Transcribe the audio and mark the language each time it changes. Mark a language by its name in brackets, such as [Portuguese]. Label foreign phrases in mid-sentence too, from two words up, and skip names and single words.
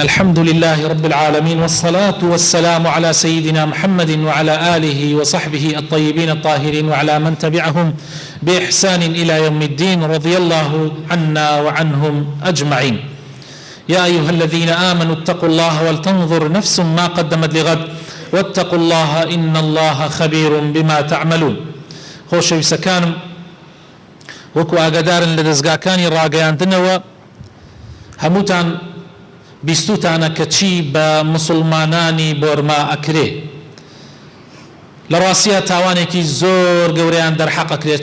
[Arabic] الحمد لله رب العالمين، والصلاة والسلام على سيدنا محمد وعلى آله وصحبه الطيبين الطاهرين وعلى من تبعهم بإحسان إلى يوم الدين، رضي الله عنا وعنهم أجمعين. يا أيها الذين آمنوا اتقوا الله ولتنظر نفس ما قدمت لغد واتقوا الله إن الله خبير بما تعملون. [Central Kurdish] خۆشەویستەکانم، وەکو ئاگادارن لە دەستگاکانی ڕاگەیاندنەوە هەمووتان بیستوتانە کە چی بە مسلمانانی بۆرما ئەکرێ. لە ڕاستیە تاوانێکی زۆر گەورەیان دەرحەق ئەکرێ.